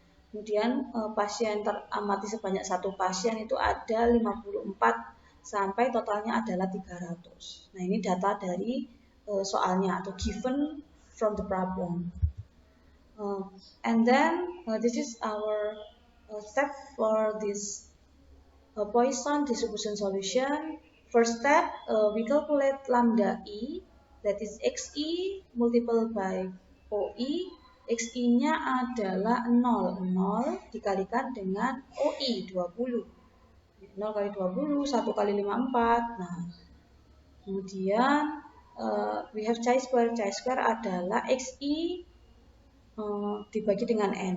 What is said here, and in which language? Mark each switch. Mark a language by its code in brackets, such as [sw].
[id] Kemudian pasien teramati sebanyak 1 pasien itu ada 54 sampai totalnya adalah 300. Nah, ini data dari soalnya atau [en] given from the problem. And then this is our step for this Poisson distribution solution. First step, we calculate lambda E, that is XE multiplied by OE. [id] XI-nya adalah 0 dikalikan dengan OI 20. 0 kali 20, 1 kali 54. Nah, kemudian [en] we have chi-square. [id] Chi-square adalah XI dibagi dengan N.